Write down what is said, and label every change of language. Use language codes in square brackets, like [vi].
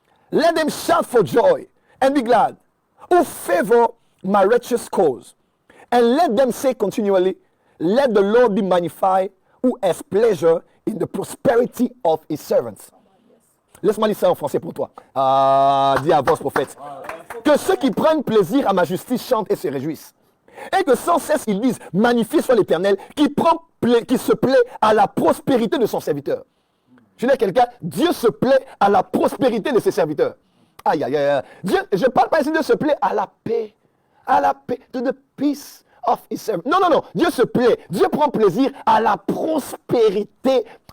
[en] Let them shout for joy and be glad, who favor my righteous cause. And let them say continually, let the Lord be magnified, who has pleasure in the prosperity of his servants. [fr] Laisse-moi lire ça en français pour toi. Dis à voix prophète. Que ceux qui prennent plaisir à ma justice chantent et se réjouissent. Et que sans cesse ils disent, magnifié soit l'Éternel, qui se plaît à la prospérité de son serviteur. Je dis à quelqu'un, Dieu se plaît à la prospérité de ses serviteurs. Aïe, aïe, aïe. Dieu, je ne parle pas ici de se plaît à la paix. À la paix, [en] to the peace of his servant. [fr] Non, non, non. Dieu se plaît. Dieu prend plaisir à la prospérité.